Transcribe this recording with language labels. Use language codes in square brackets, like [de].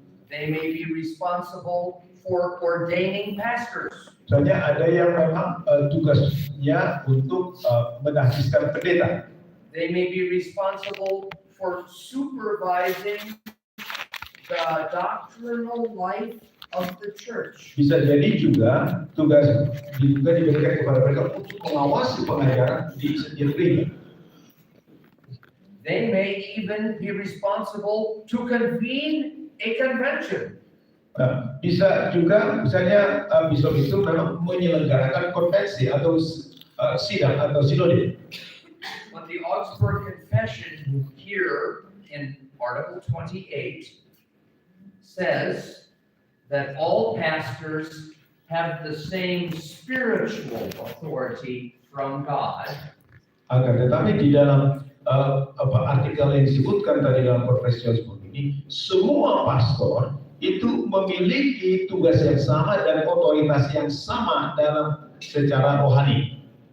[en] They may be responsible for ordaining pastors. [id] Misalnya ada yang memang tugasnya untuk menahbiskan pendeta. [en] They may be responsible for supervising the doctrinal life of the church. [id] Bisa jadi juga tugas juga diberikan kepada mereka untuk mengawasi pengajaran di setiap gereja. [en] They may even be responsible to convene a convention. [id] Nah, bisa juga misalnya bishop itu memang menyelenggarakan konvensi atau sidang atau sinode. [en] But the Augsburg Confession here in Article 28 says that all pastors have the same spiritual authority from God. [id] Akan tetapi di dalam artikel yang disebutkan tadi dalam konvensi Augsburg ini, semua pastor itu memiliki tugas yang sama dan otoritas yang sama dalam secara rohani.